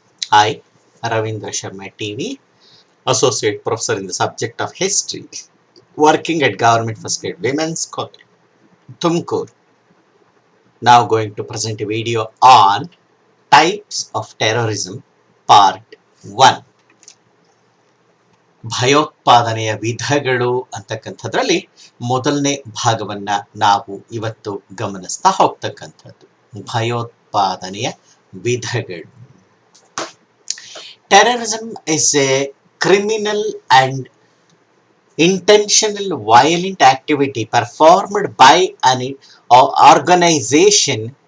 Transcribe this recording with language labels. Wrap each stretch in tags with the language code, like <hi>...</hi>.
<en>I, Ravindra Sharma TV, Associate Professor in the subject of History, working at Government First Grade Women's College, Tumkur, now going to present a video on Types of Terrorism Part 1.</en> <kn>ಭಯೋತ್ಪಾದನೆಯ ವಿಧಗಳು ಅಂತಕ್ಕಂಥದ್ರಲ್ಲಿ ಮೊದಲನೇ ಭಾಗವನ್ನ ನಾವು ಇವತ್ತು ಗಮನಿಸ್ತಾ ಹೋಗ್ತಕ್ಕಂಥದ್ದು. ಭಯೋತ್ಪಾದನೆಯ ವಿಧಗಳು.</kn> <en>Terrorism is a criminal and intentional violent activity performed by an organization</en>